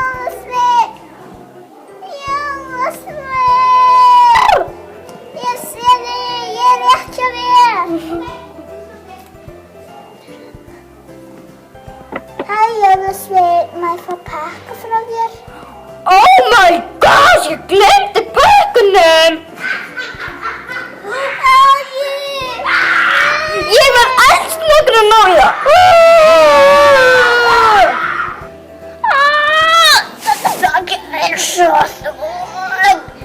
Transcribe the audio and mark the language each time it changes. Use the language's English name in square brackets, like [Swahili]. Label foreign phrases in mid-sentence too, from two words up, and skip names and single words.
[Icelandic] Ég sé þig, ég er rétt hjá þér. Hæ, Jólasveinn, má ég fá pakka frá þér? [English] Oh my gosh, [Icelandic] ég glemdi pakkunum. Ég var alls nokkur að ná í það. Þetta er svo þungt.